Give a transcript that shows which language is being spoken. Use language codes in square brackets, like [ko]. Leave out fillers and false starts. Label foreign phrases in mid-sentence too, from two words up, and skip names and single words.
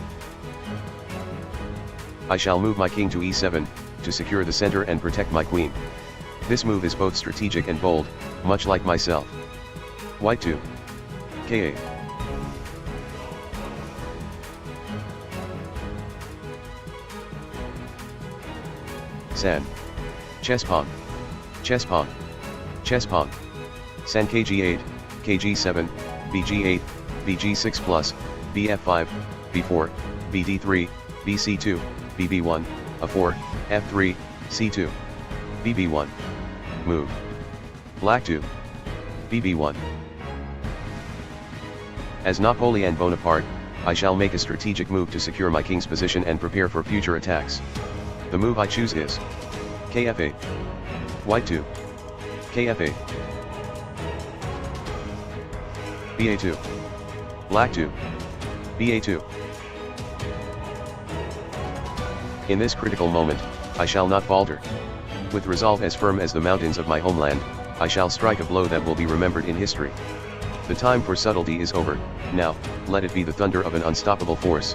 [en] I shall move my king to e7, to secure the center and protect my queen. This move is both strategic and bold, much like myself. White 2. k8. San. Chess pawn. Chess pawn. Chess pawn. San kg8, kg7, bg8, bg6 plus, bf5, b4, bd3, bc2, bb1, a4, f3, c2, bb1. Move. Black 2. bb1. As Napoleon Bonaparte, I shall make a strategic move to secure my king's position and prepare for future attacks. The move I choose is kf8. White 2. kf8. ba2. Black 2. ba2. In this critical moment, I shall not falter. With resolve as firm as the mountains of my homeland, I shall strike a blow that will be remembered in history. The time for subtlety is over, now, let it be the thunder of an unstoppable force.